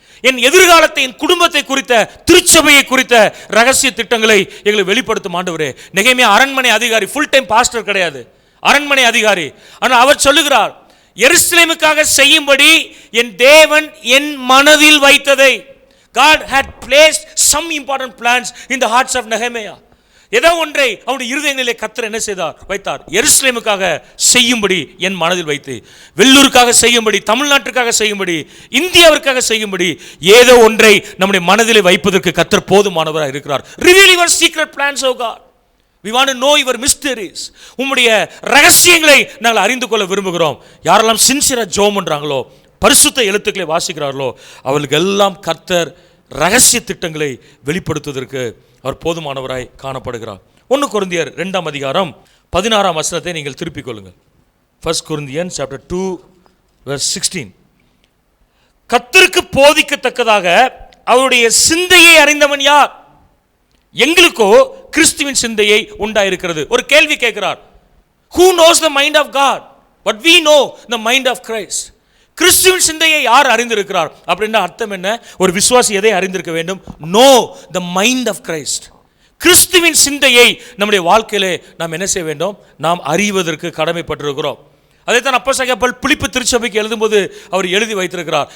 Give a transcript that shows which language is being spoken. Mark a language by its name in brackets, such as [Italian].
[Tamil] என் எதிர்காலத்தை, என் குடும்பத்தை குறித்த, திருச்சபையை குறித்த ரகசிய திட்டங்களை எங்களை வெளிப்படுத்தும் ஆண்டவரே. நெகேமியா அரண்மனை அதிகாரி, ஃபுல் டைம் பாஸ்டர் கிடையாது, அரண்மனை அதிகாரி. ஆனால் அவர் சொல்லுகிறார், எருசலேமுக்காக செய்யும்படி என் தேவன் என் மனதில் வைத்ததை. [English] God had placed some important plans in the hearts of Nehemiah. [Tamil] ஏதோ ஒன்றை அவருடைய இருதயங்களிலே கர்த்தர் என்ன செய்தார், வைத்தார். எருசலேமுக்காக செய்யும்படி என் மனதில் வைத்து, வெள்ளூருக்காக செய்யும்படி, தமிழ்நாட்டுக்காக செய்யும்படி, இந்தியாவிற்காக செய்யும்படி ஏதோ ஒன்றை நம்முடைய மனதிலே வைப்பதற்கு கர்த்தர் போதுமானவராக இருக்கிறார். [English] Reveal your secret plans, O God. We want to know your mysteries. [Tamil] உம்முடைய ரகசியங்களை நாங்கள் அறிந்து கொள்ள விரும்புகிறோம். யாரெல்லாம் சின்சியரா ஜெபம் பண்றாங்களோ, பரிசுத்த எழுத்துக்களை வாசிக்கிறார்களோ, அவர்களுக்கு எல்லாம் கர்த்தர் ரகசிய திட்டங்களை வெளிப்படுத்துவதற்கு அவர் போதுமானவராய் காணப்படுகிறார். 1 கொரிந்தியர் 2ஆம் அதிகாரம் 16ஆம் வசனத்தை நீங்கள் திருப்பிக் கொள்ளுங்கள். [English] 1 Corinthians chapter 2 verse 16. [Tamil] கர்த்தருக்கு போதிக்கத்தக்கதாக அவருடைய சிந்தையை அறிந்தவன் யார்? எங்களுக்கோ கிறிஸ்துவின் சிந்தையை உண்டாயிருக்கிறது. ஒரு கேள்வி கேட்கிறார். [English] Who knows the mind of God? But we know the mind of Christ. [Tamil] கிறிஸ்துவின் சிந்தையை யார் அறிந்திருக்கிறார் அப்படின்னா அர்த்தம் என்ன? ஒரு விசுவாசி எதை அறிந்திருக்க வேண்டும்? [English] Know the mind of Christ. [Tamil] கிறிஸ்துவின் சிந்தையை நம்முடைய வாழ்க்கையிலே நாம் என்ன செய்ய வேண்டும்? நாம் அறிவதற்கு கடமைப்பட்டிருக்கிறோம். அதைத்தான் அப்போஸ்தலனாகிய பவுல் பிலிப்பு திருச்சபைக்கு எழுதும்போது அவர் எழுதி வைத்திருக்கிறார்.